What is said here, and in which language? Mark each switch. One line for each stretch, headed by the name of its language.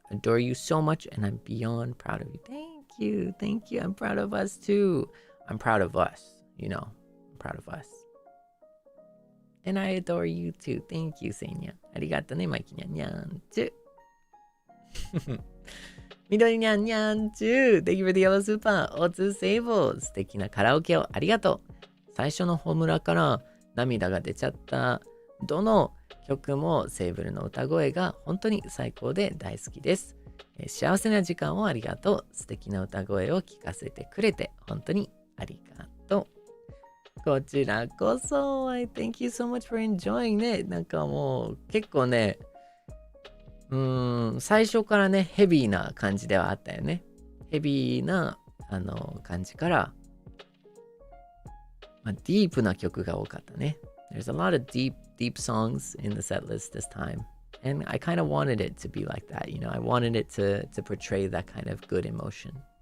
English: Adore you so much and I'm beyond proud of you. Thank you. I'm proud of us too. I'm proud of us, I'm proud of us. And I adore you too. Thank you, Seinya.
Japanese: ありがとね、マイキニャンニャンチュ。緑ニャンニャンチュ。
English: Thank you for the yellow super.
Japanese: おつSeible。素敵なカラオケをありがとう。最初のホムラから涙が出ちゃった。どの曲もセーブルの歌声が本当に最高で大好きです。幸せな時間をありがとう。素敵な歌声を聞かせてくれて本当にありがとう。こちらこそ。
English: I thank you so much for enjoying ね。
Japanese: なんかもう結構ね、最初からね、ヘビーな感じではあったよね。ヘビーな感じから、ディープな曲が多かったね。
English: There's a lot of deep songs in the set list this time. And I kind of wanted it to be like that, I wanted it to portray that kind of good emotion.